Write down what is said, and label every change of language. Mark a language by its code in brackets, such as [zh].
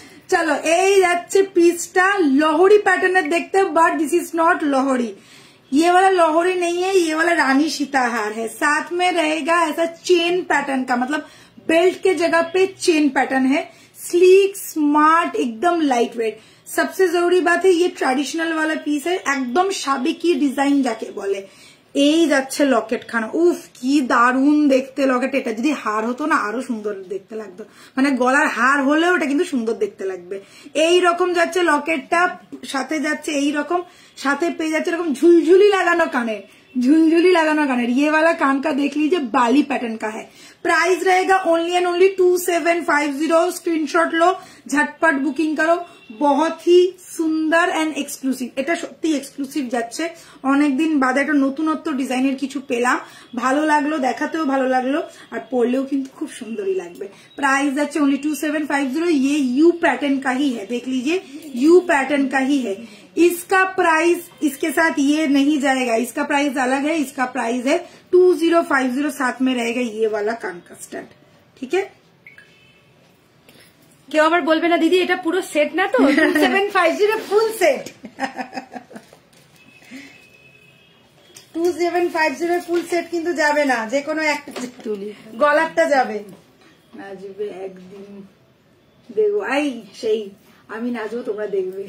[hi] चलो [bn] এই যাচ্ছে পিসটা [hi] लोहड़ी पैटर्न देखते, but this is not Lohri, ये वाला लोहड़ी नहीं है, ये वाला रानी सीताहार है। साथ में रहेगा ऐसा चेन पैटर्न का, मतलब बेल्ट के जगह पे चेन पैटर्न है, स्लीक स्मार्ट एकदम लाइट वेट। सबसे जरूरी बात है ये ट्रेडिशनल वाला पीस है, एकदम [bn] সাবেকি ডিজাইন যাকে বলে। এই যাচ্ছে লকেট খানা, উফ কি দারুণ দেখতে লকেট। এটা যদি হার হতো না আরো সুন্দর দেখতে লাগতো, মানে গলার হার হলেও এটা কিন্তু সুন্দর দেখতে লাগবে। এই রকম যাচ্ছে লকেটটা, সাথে যাচ্ছে এই রকম, সাথে পেয়ে যাচ্ছে এরকম ঝুলঝুলি লাগানো কানে, [hi] झुलझुली लगाना कान। ये वाला कान का देख लीजिए बाली पैटर्न का है। प्राइस रहेगा ओनली एंड ओनली 2750। स्क्रीनशॉट लो, झटपट बुकिंग करो। बहुत ही [bn] সুন্দর এন্ড এক্সক্লুসিভ, এটা সত্যি এক্সক্লুসিভ যাচ্ছে। অনেকদিন বাদে একটা নতুনত্ব ডিজাইনের কিছু পেলাম, ভালো লাগলো, দেখাতেও ভালো লাগলো, আর পরলেও কিন্তু খুব সুন্দরই লাগবে। [hi] प्राइस যাচ্ছে ओनली 2750। ये यू पैटर्न का ही है, देख लीजिए यू पैटर्न का ही है। इसका प्राइस इसके साथ ये नहीं जाएगा, इसका प्राइस अलग है, इसका प्राइस है 2050। साथ में रहेगा ये वाला कान का स्टड, ठीक है। [bn] কেউ আবার বলবে না দিদি এটা পুরো সেট না তো, 2750 ফুল সেট। 2750 ফুল সেট কিন্তু যাবে না, যে কোনো একটা তুলি গলারটা যাবে। নাচবে একদিন দেখবো, আই সেই আমি নাচবো তোমরা দেখবে।